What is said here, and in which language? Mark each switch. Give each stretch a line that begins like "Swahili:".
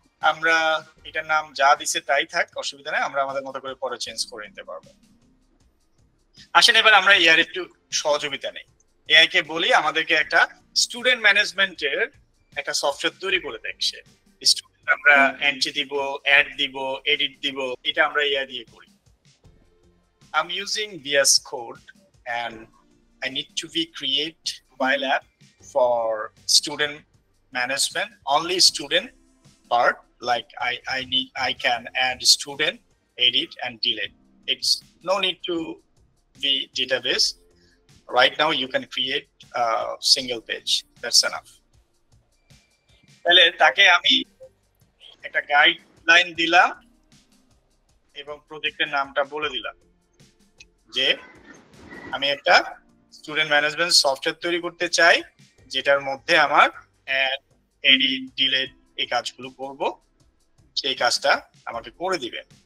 Bangla: আমরা এটার নাম যা দিছে তাই থাক, অসুবিধা নেই, আমরা আমাদের মতো করে পরে চেঞ্জ করে নিতে পারবো। আসেন এবার আমরা এআই একটু সহযোগিতা নেই। এআই কে বলি আমাদেরকে একটা স্টুডেন্ট ম্যানেজমেন্টের একটা সফটওয়্যার তৈরি করে দেখছে। স্টুডেন্ট আমরা এন্ট্রি দিব, অ্যাড দিব, এডিট দিব, এটা আমরা এআই দিয়ে করি।
English: I'm using VS Code and I need to be create mobile app for student management, only student part, like I can add student, edit and delete. It's no need to be database. Right now you can create a single page, that's enough.
Bangla: তাহলে তাকে আমি একটা guideline দিলাম এবং প্রজেক্টের নামটা বলে দিলাম যে আমি একটা স্টুডেন্ট ম্যানেজমেন্ট সফটওয়্যার তৈরি করতে চাই, যেটার মধ্যে আমার অ্যাড, এডিট, ডিলিট এই কাজগুলো করব, সেই কাজটা আমাকে করে দিবে।